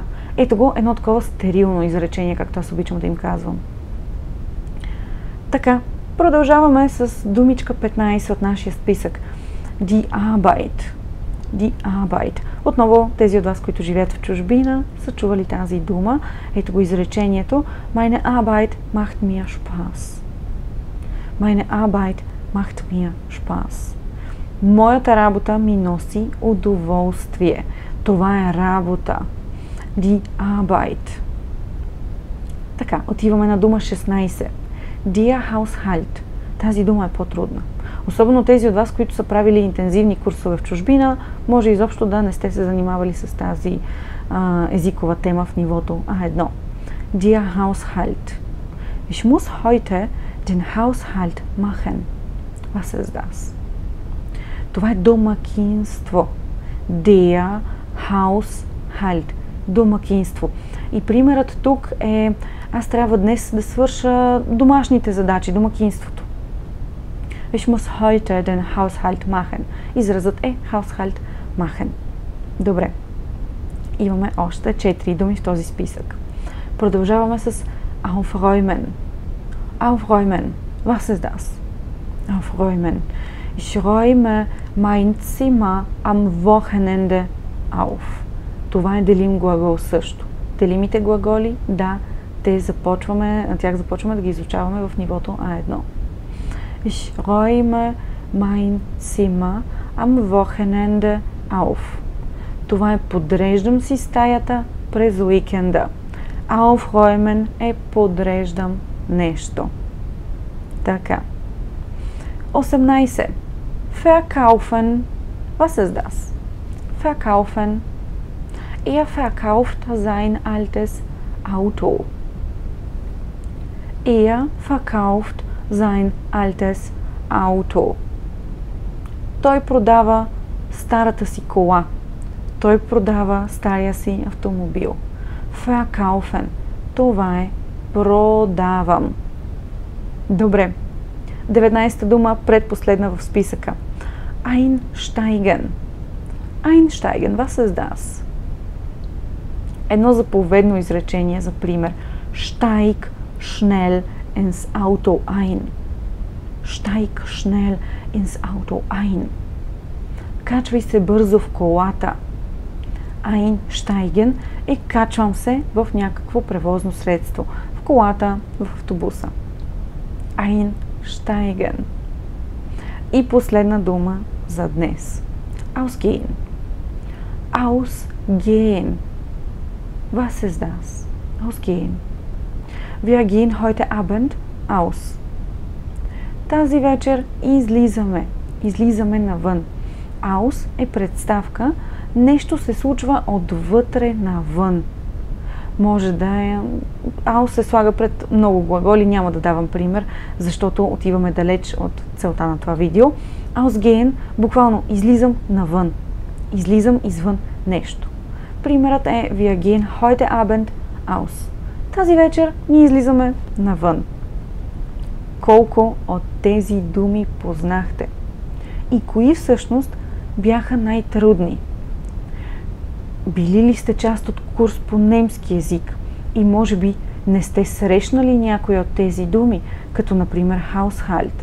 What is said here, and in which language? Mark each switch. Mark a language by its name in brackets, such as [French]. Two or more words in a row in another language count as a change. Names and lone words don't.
[Bulgarian] Ето го едно такова стерилно изречение, както аз обичам да им казвам. Така, продължаваме с думичка 15 от нашия списък. [German] Die Arbeit. Die Arbeit. [Bulgarian] Отново тези от вас, които живеят в чужбина, са чували тази дума. Ето го изречението. [German] Meine Arbeit macht mir Spaß. Meine Arbeit macht mir Spaß. [Bulgarian] Моята работа ми носи удоволствие. Това е работа. [German] Die Arbeit. [Bulgarian] Така, отиваме на дума 16. [German] Der Haushalt. [Bulgarian] Тази дума е по-трудна. Особено тези от вас, които са правили интензивни курсове в чужбина, може изобщо да не сте се занимавали с тази езикова тема в нивото А1. [German] Der Haushalt. Ich muss heute den Haushalt machen. Was ist das? [Bulgarian] Това е домакинство. [German] Der Haushalt. [Bulgarian] Домакинство. И примерът тук е, аз трябва днес да свърша домашните задачи, домакинството. [German] Ich muss heute den Haushalt machen. [Bulgarian] Изразът е [German] Haushalt machen. [Bulgarian] Добре. Имаме още 4 думи в този списък. Продължаваме с aufräumen. Aufräumen. [German] Was ist das? Aufräumen. Ich räume mein Zimmer am Wochenende auf. [Bulgarian] Това е делим глагол също. Делимите глаголи, да, на тях започваме да ги изучаваме в нивото А1. [German] Ich räume mein Zimmer am Wochenende auf. [Bulgarian] Това е подреждам си стаята през уикенда. Aufräumen е подреждам нещо. Така. 18. [German] Verkaufen. Was ist das? Verkaufen. Er verkauft sein altes Auto. Er verkauft sein altes Auto. [Bulgarian] той продава старата си кола. Той продава стария си автомобил. Verkaufen. Това е продавам. Добре. 19-та дума, предпоследна в списъка. [German] Einsteigen. Einsteigen. Was ist das? [Bulgarian] Едно заповедно изречение за пример. [German] Steig schnell ins Auto ein. Steig schnell ins Auto ein. [Bulgarian] Качвай се бързо в колата. Einsteigen е качвам се в някакво превозно средство. В колата, в автобуса. Einsteigen. И последна дума за днес. [German] Ausgehen. Ausgehen. Was ist das? Ausgehen. Wir gehen heute Abend aus. [Bulgarian] Тази вечер излизаме. Излизаме навън. Aus е представка. Нещо се случва отвътре навън. Може да е... Aus се слага пред много глаголи. Няма да давам пример, защото отиваме далеч от целта на това видео. Ausgehen, буквално излизам навън. Излизам извън нещо. Примерът е [German] Wir gehen heute Abend aus. [Bulgarian] Тази вечер ние излизаме навън. Колко от тези думи познахте? И кои всъщност бяха най-трудни? Били ли сте част от курс по немски език и може би не сте срещнали някои от тези думи, като например Haushalt?